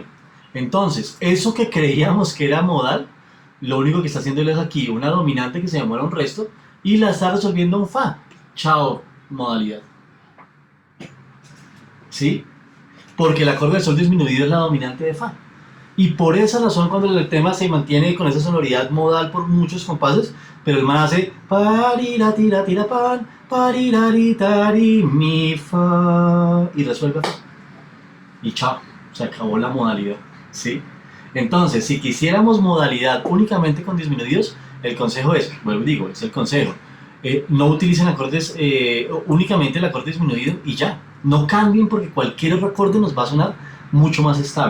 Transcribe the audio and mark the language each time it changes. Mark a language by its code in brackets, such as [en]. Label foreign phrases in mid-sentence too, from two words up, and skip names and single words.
[es] Entonces, eso que creíamos que era modal, lo único que está haciendo es aquí una dominante que se demora un resto y la está resolviendo un fa. Chao, modalidad. ¿Sí? Porque el acorde de sol disminuido es la dominante de fa. Y por esa razón, cuando el tema se mantiene con esa sonoridad modal por muchos compases, pero el man hace parira tira tira pan, parirari tari mi fa y resuelve fa. Y chao, se acabó la modalidad. ¿Sí? Entonces, si quisiéramos modalidad únicamente con disminuidos, el consejo es, vuelvo y digo, es el consejo. No utilicen acordes, únicamente el acorde disminuido y ya. No cambien porque cualquier otro acorde nos va a sonar mucho más estable.